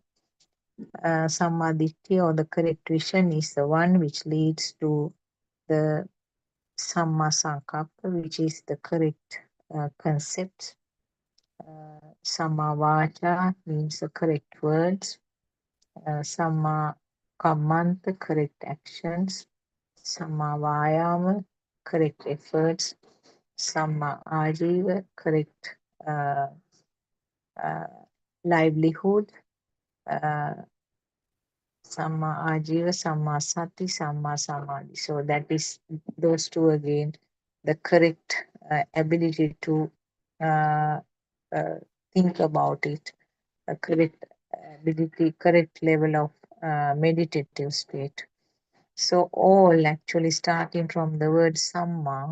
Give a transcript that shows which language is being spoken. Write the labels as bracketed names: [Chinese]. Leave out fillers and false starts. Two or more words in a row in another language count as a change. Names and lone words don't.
[English] Samadhi or the correct vision is the one which leads to the [Pali] Samma Sankappa, [English] which is the correct concept. [Pali] Samma Vacha [English] means the correct words. [Pali] Samma Kammanta, [English] correct actions. [Pali] Samma Vayama, [English] correct efforts. [Pali] Samma Ajiva, [English] correct uh, uh, livelihood. [Pali] Uh, Samma Ajiva, Samma Sati, Samma Samadhi. [English] So that is those two again, the correct ability to uh, uh, think about it, a correct ability, correct level of meditative state. So all actually starting from the word Samma.